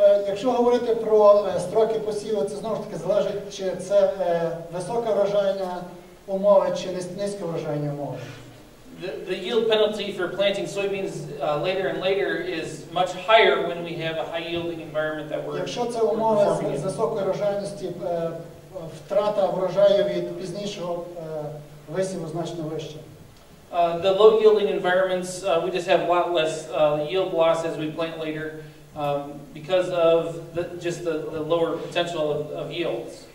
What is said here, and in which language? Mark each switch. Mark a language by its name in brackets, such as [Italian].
[Ukrainian] Якщо говорити про строки посіву, це знову ж таки залежить, чи це висока врожайна умова, чи низька врожайні умови. [English] The yield penalty for planting soybeans later and later is much higher when we have a high-yielding environment that we're [Ukrainian] Якщо це умови з високої врожайності, втрата врожаю від пізнішого висіву значно вища. [English] The low-yielding environments, we just have a lot less yield loss as we plant later because of just the lower potential of yields.